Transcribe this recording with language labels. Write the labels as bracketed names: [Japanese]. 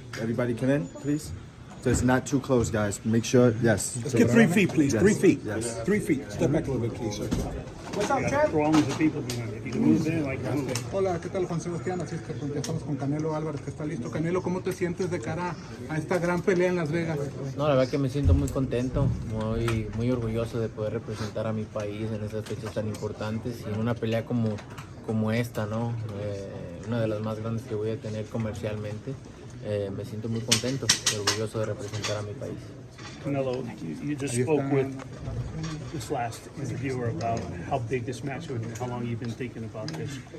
[English] Everybody come in, please. So it's not too close, guys. Make sure, yes. Let's get 3 feet, please. Yes. 3 feet. Yes. 3 feet. Step back a little bit, please. Sir. What's up, Trev? Wrong with the people behind it. If you move in, like move. [Spanish] Hola, ¿qué tal, Juan Sebastián? Así es que pues, ya estamos con Canelo Alvarez, que está listo. Canelo, ¿cómo te sientes de cara a esta gran pelea en Las Vegas? No, la verdad que me siento muy contento, muy orgulloso de poder representar a mi país en estas fechas tan importantes y en una pelea como esta, ¿no? Una de las más grandes que voy a tener comercialmente. Me siento muy contento y orgulloso de representar a mi país. [English] Canelo, you just spoke with this last interviewer about how big this match would be, how long you've been thinking about this.